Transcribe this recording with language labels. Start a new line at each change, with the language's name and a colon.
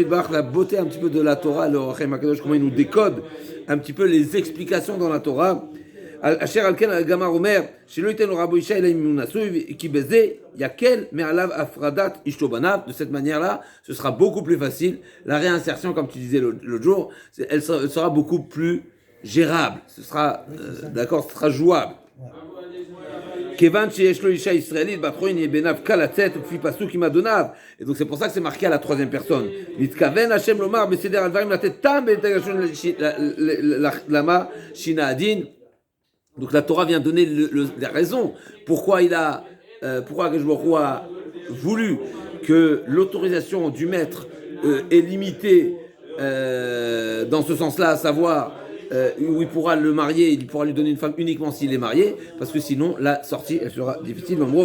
French: La beauté un petit peu de la Torah, comment il nous décode un petit peu les explications dans la Torah.
Hebrew: אשר על כן הגמרא אומר שלא ייתן לו רבו אישה אלא אם הוא נשוי כי בזה יקל מעליו הפרדת אשתו בניו.
French: De cette manière-là, ce sera beaucoup plus facile. La réinsertion, comme tu disais l'autre jour, elle sera beaucoup plus gérable. Ce sera, d'accord, ce sera jouable.
Hebrew: כיוון שיש לו אישה ישראלית בת חורין יהיה בעיניו קל לצאת וכפי פסוק עם אדוניו.
French: Et donc c'est pour ça que c'est marqué à la 3e personne.
Hebrew: מתכוון השם לומר בסדר הדברים לתת טעם בהתגשון למה שינה הדין.
French: Donc la Torah vient donner la raison pourquoi Akashborou a voulu que l'autorisation du maître est limitée dans ce sens-là, à savoir où il pourra le marier, il pourra lui donner une femme uniquement s'il est marié, parce que sinon la sortie elle sera difficile.